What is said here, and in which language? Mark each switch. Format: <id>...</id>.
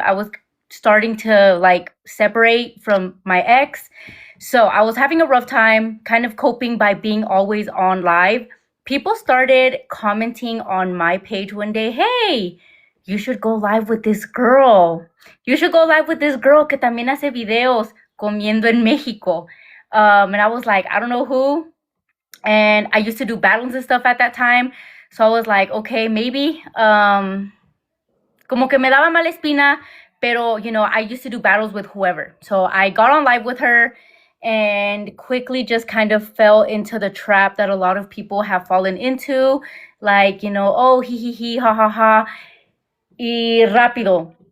<en>I was starting to like separate from my ex. So I was having a rough time, kind of coping by being always on live. People started commenting on my page one day, hey, you should go live with this girl. You should go live with this girl</en> <es>que también hace videos comiendo en Mexico.</es> <en>And I was like, I don't know who. And I used to do battles and stuff at that time. So I was like, okay, maybe.</en> <es>Como que me daba mala espina.</es> <en>Pero, I used to do battles with whoever. So I got on live with her and quickly just kind of fell into the trap that a lot of people have fallen into. Like, oh, he, ha, ha, ha.</en> <es>Y rápido.</es>